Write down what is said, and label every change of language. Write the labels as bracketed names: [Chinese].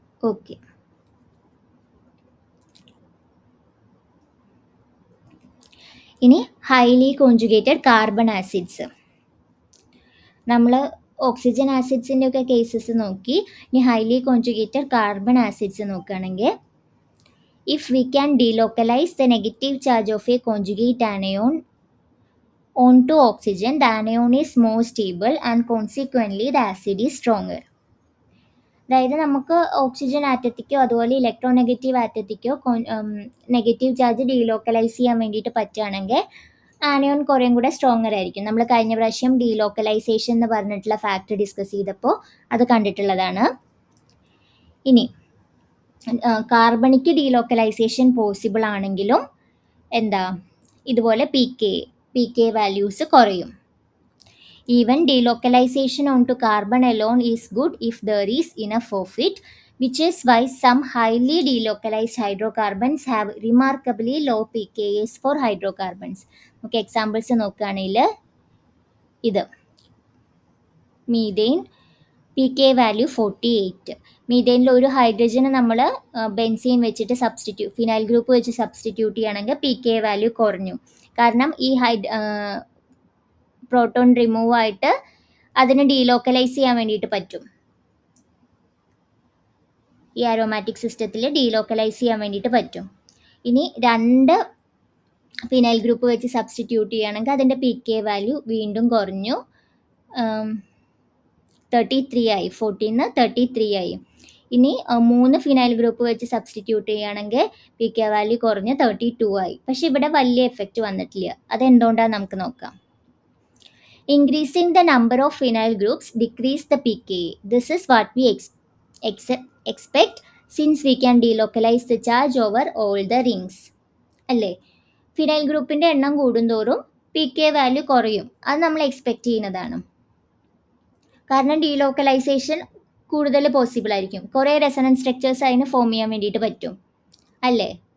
[Malayalam] Okay. ഇനി highly conjugated carbon acids. നമ്മൾ oxygen ആസിഡ്സിൻ്റെ ഒക്കെ കേസസ് നോക്കി. ഇനി ഹൈലി കോൺജുഗേറ്റഡ് കാർബൺ ആസിഡ്സ് നോക്കുകയാണെങ്കിൽ, [English] if we can delocalize the negative charge of a conjugate anion onto oxygen, the anion is more stable and consequently the acid is stronger. [Malayalam] അതായത് നമുക്ക് oxygen ആറ്റത്തിക്കോ അതുപോലെ electronegative ആറ്റത്തിക്കോ negative charge delocalise ചെയ്യാൻ വേണ്ടിയിട്ട് പറ്റുകയാണെങ്കിൽ anion കുറേയും കൂടെ stronger ആയിരിക്കും. നമ്മൾ കഴിഞ്ഞ പ്രാവശ്യം ഡീലോക്കലൈസേഷൻ എന്ന് പറഞ്ഞിട്ടുള്ള ഫാക്ടർ ഡിസ്കസ് ചെയ്തപ്പോൾ അത് കണ്ടിട്ടുള്ളതാണ്. ഇനി കാർബണിക്ക് ഡീലോക്കലൈസേഷൻ പോസിബിൾ ആണെങ്കിലും എന്താ ഇതുപോലെ പി കെ വാല്യൂസ് കുറയും. [English] Even delocalization onto carbon alone is good if there is enough of it, which is why some highly delocalized hydrocarbons have remarkably low pKa's for hydrocarbons. [Malayalam] നമുക്ക് examples നോക്കുകയാണെങ്കിൽ ഇത് methane pK value 48. മീതെയിനിൽ ഒരു ഹൈഡ്രജന് നമ്മൾ benzene വെച്ചിട്ട് phenyl group വെച്ച് substitute ചെയ്യുകയാണെങ്കിൽ pK value കുറഞ്ഞു. കാരണം ഈ പ്രോട്ടോൺ റിമൂവ് ആയിട്ട് അതിനെ ഡീലോക്കലൈസ് ചെയ്യാൻ വേണ്ടിയിട്ട് പറ്റും. ഈ അരോമാറ്റിക് സിസ്റ്റത്തിൽ ഡീലോക്കലൈസ് ചെയ്യാൻ വേണ്ടിയിട്ട് പറ്റും. ഇനി 2 ഫിനൈൽ ഗ്രൂപ്പ് വെച്ച് സബ്സ്റ്റിറ്റ്യൂട്ട് ചെയ്യുകയാണെങ്കിൽ അതിൻ്റെ pK വാല്യൂ വീണ്ടും കുറഞ്ഞു, 33 ആയി. 14 33 ആയി. ഇനി 3 ഫിനൈൽ ഗ്രൂപ്പ് വെച്ച് സബ്സ്റ്റിറ്റ്യൂട്ട് ചെയ്യുകയാണെങ്കിൽ pK വാല്യൂ കുറഞ്ഞ് 32 ആയി. പക്ഷെ ഇവിടെ വലിയ എഫക്റ്റ് വന്നിട്ടില്ല. അതെന്തുകൊണ്ടാണ് നമുക്ക് നോക്കാം. [English] Increasing the number of phenyl groups decrease the pKa. This is what we expect since we can delocalize the charge over all the rings. [Malayalam] അല്ലേ? ഫിനൈൽ ഗ്രൂപ്പിൻ്റെ എണ്ണം കൂടുന്തോറും pK വാല്യൂ കുറയും. അത് നമ്മൾ എക്സ്പെക്റ്റ് ചെയ്യുന്നതാണ്. കാരണം ഡീലോക്കലൈസേഷൻ കൂടുതൽ പോസിബിൾ ആയിരിക്കും. കുറേ റെസണൻസ് സ്ട്രക്ചേഴ്സ് അതിന് ഫോം ചെയ്യാൻ വേണ്ടിയിട്ട് പറ്റും, അല്ലേ?